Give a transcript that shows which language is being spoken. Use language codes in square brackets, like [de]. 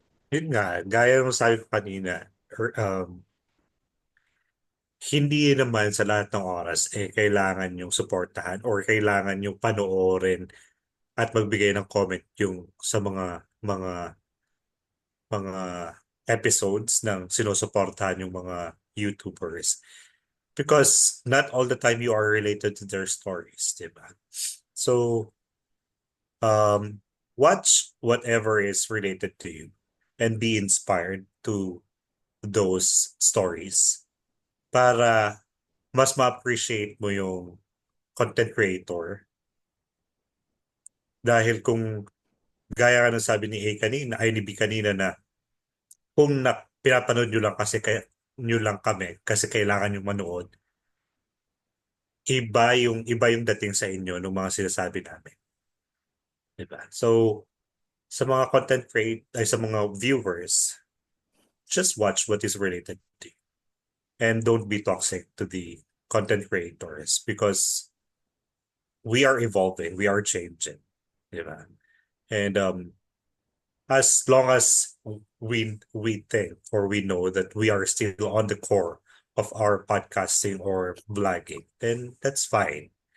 [tl] Yun nga, gaya ng sabi ko kanina, hindi naman sa lahat ng oras kailangan yung suportahan or kailangan yung panoorin at magbigay ng comment yung sa mga mga episodes ng sinusuportahan yung mga YouTubers. [en] Because not all the time you are related to their stories, [tl] di ba? [en] So, um, watch whatever is related to you and be inspired to those stories [tl] para mas ma-appreciate mo yung content creator. Dahil kung gaya ka ng sabi ni A kanina, ay ni B kanina na kung pinapanood nyo lang kasi kaya nyo lang kami kasi kailangan nyo manood, iba yung dating sa inyo ng mga sinasabi namin. Diba? So, sa mga content create ay sa mga viewers, [en] just watch what is related to you. And don't be toxic to the content creators because we are evolving, we are changing. Diba? And as long as we think or we know that we are still on the core of our podcasting or vlogging, then that's fine.